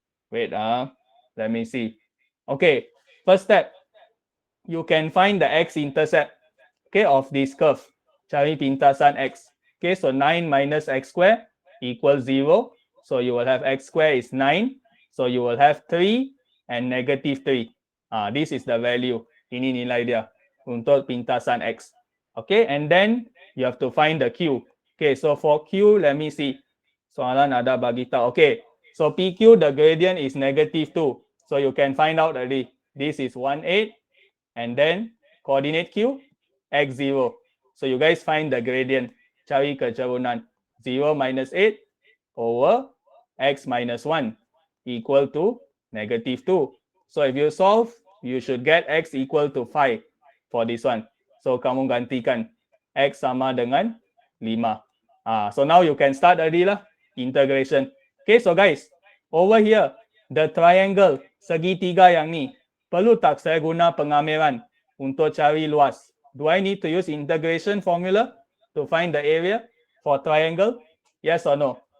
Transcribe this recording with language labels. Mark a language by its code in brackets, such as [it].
[en] Wait, let me see. Okay, first step, you can find the x-intercept, okay, of this curve. [ms] Cari pintasan x. [en] Okay, so 9 minus x square equals 0. So you will have x square is 9. So you will have 3 and negative 3. This is the value. [ms] Ini nilai dia untuk pintasan x. [en] Okay, and then you have to find the q. Okay, so for q, let me see. [ms] Soalan ada bagi tahu. [en] Okay, so PQ, the gradient is negative 2. So you can find out already. This is 1, 8. And then coordinate Q, x0. So you guys find the gradient. [ms] Cari kecerunan. [en] 0 minus 8 over x minus 1 equal to negative 2. So if you solve, you should get x equal to 5 for this one. [ms] So kamu gantikan x sama dengan 5. [en] So now you can start already lah, integration. Okay, so guys, over here, the triangle [ms] segitiga yang ni, perlu tak saya guna pengamilan untuk cari luas? [en] Do I need to use integration formula to find the area for triangle? Yes or no?